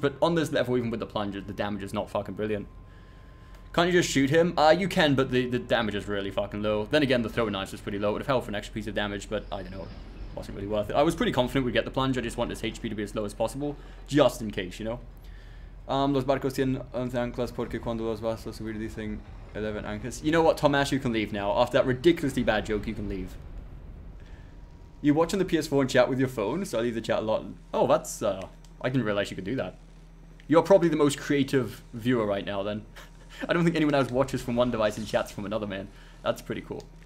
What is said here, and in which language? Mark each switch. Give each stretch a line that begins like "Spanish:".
English: But on this level, even with the plunge, the damage is not fucking brilliant. Can't you just shoot him? You can, but the damage is really fucking low. Then again, the throwing knife was pretty low. It would have helped for an extra piece of damage, but I don't know. Wasn't really worth it. I was pretty confident we'd get the plunge. I just want this HP to be as low as possible, just in case, you know.
Spanish: Los barcos tienen 11 anclas porque cuando los vas a subir dicen 11 anclas.
English: You know what, Tomash, you can leave now. After that ridiculously bad joke, you can leave. You watching the PS4 and chat with your phone, so I leave the chat a lot. Oh, that's, I didn't realize you could do that. You're probably the most creative viewer right now, then. I don't think anyone else watches from one device and chats from another, man. That's pretty cool.